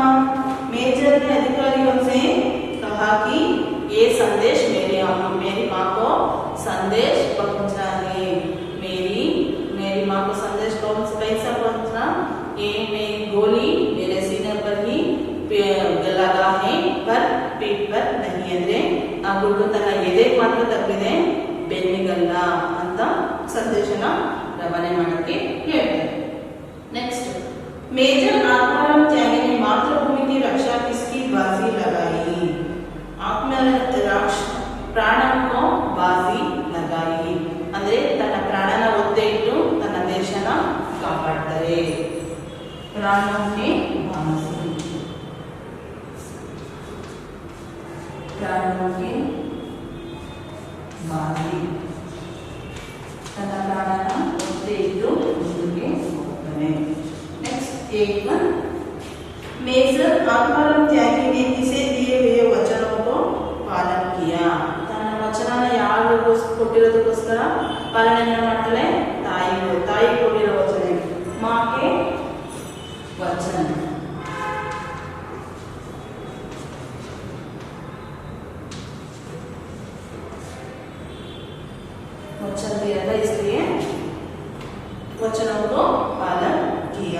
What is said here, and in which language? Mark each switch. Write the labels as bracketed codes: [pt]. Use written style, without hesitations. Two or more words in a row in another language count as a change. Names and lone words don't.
[hi] मेजर ने अधिकारियों से कहा कि ये संदेश मेरी माँ को संदेश पहुंचाने। मेरी माँ को संदेश कैसा पहुंचना? ये मेरी गोली मेरे सीने पर ही लगा है, पर पीठ पर नहीं। [kn] ಅಂದ್ರೆ ಆ ಗುಂಡು ತನ್ನ ಎದೆಗೆ ಮಾತ್ರ ತಪ್ಪಿದೆ, ಬೆನ್ನಿಗಲ್ಲ ಅಂತ ಸಂದೇಶನ ರವಾನೆ ಮಾಡಕ್ಕೆ ಹೇಳ್ತಾರೆ. ನೆಕ್ಸ್ಟ್, [hi] मेजर आत्माराम त्यागी ने मातृभूमि की रक्षा किसकी बाजी लगाई? [kn] ಪ್ರಾಣಕ್ಕೂ [hi] बाजी लगाई [kn] ಅಂದ್ರೆ ತನ್ನ ಪ್ರಾಣನ ಒತ್ತೆ ಇಟ್ಟು ತನ್ನ ದೇಶನ ಕಾಪಾಡ್ತಾರೆ. ಪ್ರಾಣಕ್ಕೆ ಬಾಜಿ, ಪ್ರಾಣಕ್ಕೆ ಬಾಜಿ, ತನ್ನ ಪ್ರಾಣನ ಒತ್ತೆ ಇಟ್ಟು ಮುಂದಕ್ಕೆ ಹೋಗ್ತಾನೆ. [hi] नेक्स्ट, 8 मेजर आत्माराम त्यागी ने किसे दिए हुए वचनों को पालन किया? [kn] तನ್ನ ವಚನನ ಯಾರು ಕೊಟ್ಟಿರೋದಕ್ಕೋಸ್ಕರ ಪಾಲನೆ ಮಾಡ್ತಾಳೆ? ತಾಯಿ ಕೊಟ್ಟಿರೋ ವಚನ, [hi] माके वचन. वचन दिया था इसलिए वचनों को पालन किया.